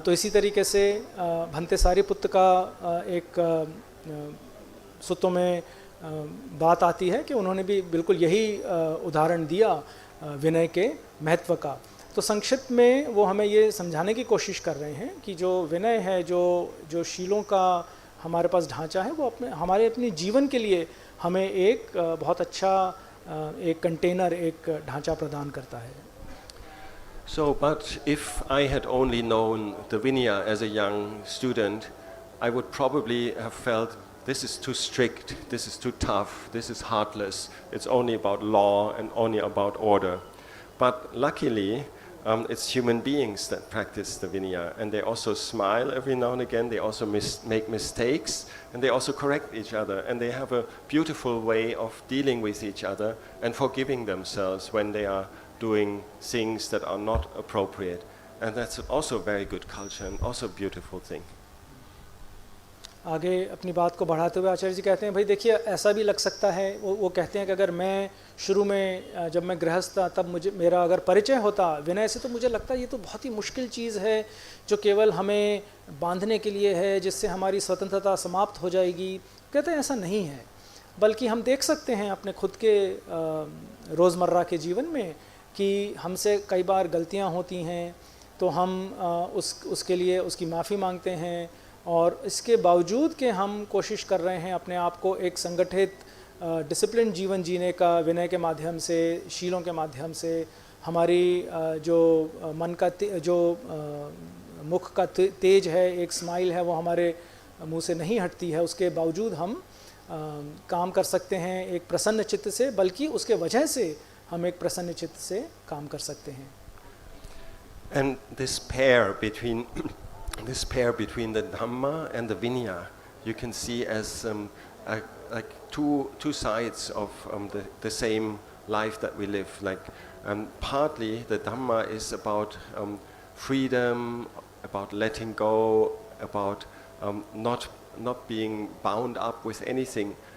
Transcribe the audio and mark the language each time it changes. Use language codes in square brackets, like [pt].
[hi] तो इसी तरीके से भंते सारिपुत्र का एक सूत्रों में बात आती है कि उन्होंने भी बिल्कुल यही उदाहरण दिया विनय के महत्व का। तो संक्षिप्त में वो हमें ये समझाने की कोशिश कर रहे हैं कि जो विनय है, जो शीलों का हमारे पास ढांचा है, वो अपने जीवन के लिए हमें एक बहुत अच्छा एक कंटेनर, एक ढांचा प्रदान करता है. [en] So, but if I had only known the Vinaya as a young student, I would probably have felt this is too strict, this is too tough, this is heartless, it's only about law and only about order. But luckily, it's human beings that practice the Vinaya, and they also smile every now and again, they also make mistakes, and they also correct each other, and they have a beautiful way of dealing with each other and forgiving themselves when they are doing things that are not appropriate. And that's also a very good culture and also a beautiful thing. [hi] आगे अपनी बात को बढ़ाते हुए आचार्य जी कहते हैं, भाई देखिए ऐसा भी लग सकता है, वो कहते हैं कि अगर मैं शुरू में जब मैं गृहस्थ था तब मुझे मेरा अगर परिचय होता विनय से तो मुझे लगता ये तो बहुत ही मुश्किल चीज़ है जो केवल हमें बांधने के लिए है, जिससे हमारी स्वतंत्रता समाप्त हो जाएगी. कहते हैं ऐसा नहीं है, बल्कि हम देख सकते हैं अपने खुद के रोज़मर्रा के जीवन में कि हमसे कई बार गलतियां होती हैं, तो हम उसके लिए उसकी माफ़ी मांगते हैं, और इसके बावजूद कि हम कोशिश कर रहे हैं अपने आप को एक संगठित डिसिप्लिन जीवन जीने का विनय के माध्यम से, शीलों के माध्यम से, हमारी जो मन का जो मुख का तेज है, एक स्माइल है, वो हमारे मुंह से नहीं हटती है, उसके बावजूद हम काम कर सकते हैं एक प्रसन्न चित्त से, बल्कि उसके वजह से हम एक प्रसन्न चित्त से काम कर सकते हैं. [en] And this pair between the Dhamma and the Vinaya, you can see as like two sides of the same life that we live. Like partly the Dhamma is about freedom, about letting go, about not being bound up with anything.